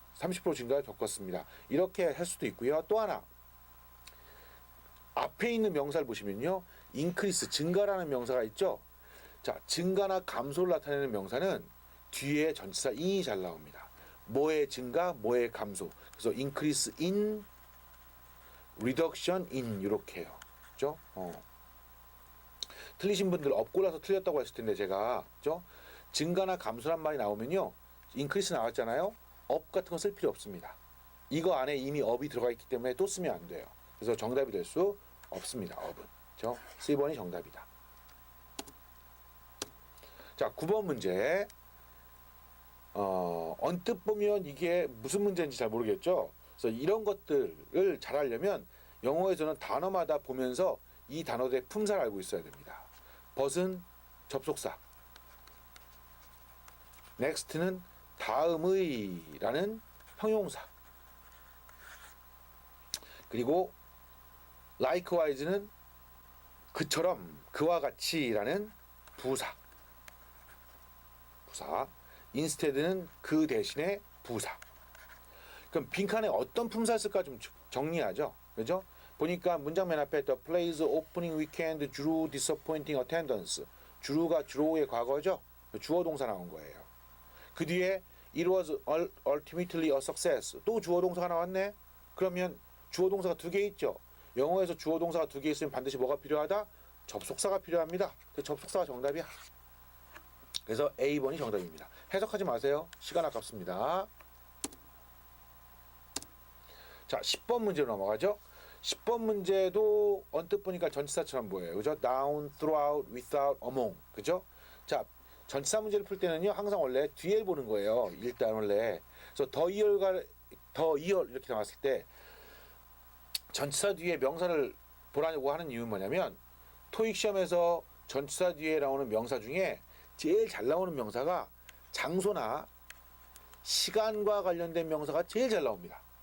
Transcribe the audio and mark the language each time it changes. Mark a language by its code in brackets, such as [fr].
[ko] 30% 증가를 겪었습니다. 이렇게 할 수도 있고요. 또 하나 앞에 있는 명사를 보시면요. increase, 증가라는 명사가 있죠. 자, 증가나 감소를 나타내는 명사는 뒤에 전치사 in이 잘 나옵니다. 뭐의 증가, 뭐의 감소. 그래서 increase in, reduction in 이렇게 해요. 그죠? 틀리신 분들 업골라서 틀렸다고 했을 텐데 제가 그죠? 증가나 감소란 말이 나오면요. increase 나왔잖아요. 업 같은 거 쓸 필요 없습니다. 이거 안에 이미 업이 들어가 있기 때문에 또 쓰면 안 돼요. 그래서 정답이 될 수 없습니다. 업은. 그죠? C번이 정답이다. 자, 9번 문제. 언뜻 보면 이게 무슨 문제인지 잘 모르겠죠. 그래서 이런 것들을 잘 하려면 영어에서는 단어마다 보면서 이 단어들의 품사를 알고 있어야 됩니다. but은 접속사, next는 다음의라는 형용사. 그리고 likewise는 그처럼, 그와 같이라는 부사. instead는 그 대신에 부사. 그럼 빈칸에 어떤 품사를 쓸까 좀 정리하죠. 그죠? 보니까 문장 맨 앞에 [en] The play's opening weekend drew disappointing attendance. [ko] drew가 drew의 과거죠. 주어 동사 나온 거예요. 그 뒤에 [en] it was ultimately a success. [ko] 또 주어 동사가 나왔네. 그러면 주어 동사가 2개 있죠. 영어에서 주어 동사가 2개 있으면 반드시 뭐가 필요하다? 접속사가 필요합니다. 그 접속사가 정답이야. 그래서 A번이 정답입니다. 해석하지 마세요. 시간 아깝습니다. 자, 10번 문제로 넘어가죠. 10번 문제도 언뜻 보니까 전치사처럼 보여요. 그죠? [en] down, throughout, without, among. [ko] 그죠? 자, 전치사 문제를 풀 때는요, 항상 원래 뒤에 보는 거예요. 일단 원래. 그래서 더 이열 이렇게 나왔을 때 전치사 뒤에 명사를 보라고 하는 이유는 뭐냐면 토익 시험에서 전치사 뒤에 나오는 명사 중에 제일 잘 나오는 명사가 장소나 시간과 관련된 명사가 제일 잘 나옵니다.